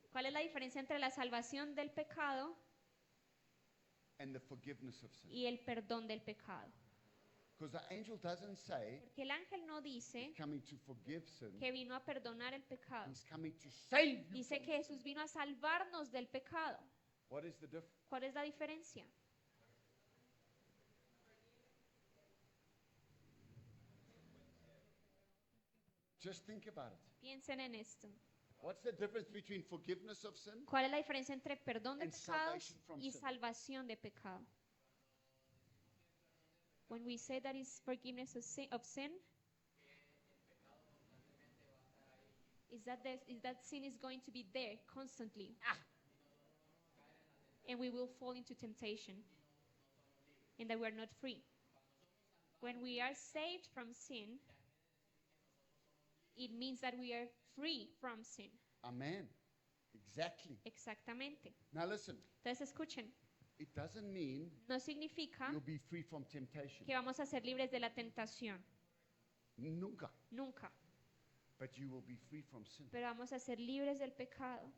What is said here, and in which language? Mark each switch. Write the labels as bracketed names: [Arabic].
[Spanish] ¿Cuál es la diferencia entre la salvación del pecado [English] and the forgiveness of sin. [Spanish] y el perdón del pecado? [English] Because the angel doesn't say [Spanish] Porque el ángel no dice [English] he's coming to forgive sin. [Spanish] que vino a perdonar el pecado. [English] He's coming to save you. [Spanish] Dice [English] from [Spanish] que Jesús vino a salvarnos del pecado. [English] What is the difference? [Spanish] ¿Cuál es la diferencia? [English] Just think about it. [Spanish] Piensen en esto. [English] What's the difference between forgiveness of sin? [Spanish] ¿Cuál es la diferencia entre perdón de [English] And [Spanish] pecados [English] salvation from [Spanish] y [English] sin. [Spanish] salvación de pecado? [English] When we say that is forgiveness of sin, is that sin is going to be there constantly, and we will fall into temptation, and that we are not free. When we are saved from sin, it means that we are free from sin. Amen. Exactly. [Spanish] Exactamente. [English] Now listen, [Spanish] Entonces escuchen, [English] it doesn't mean [Spanish] no significa [English] you'll be free from temptation. [Spanish] que vamos a ser libres de la tentación, Nunca. nunca, [English] But you will be free from sin. [Spanish] pero vamos a ser libres del pecado.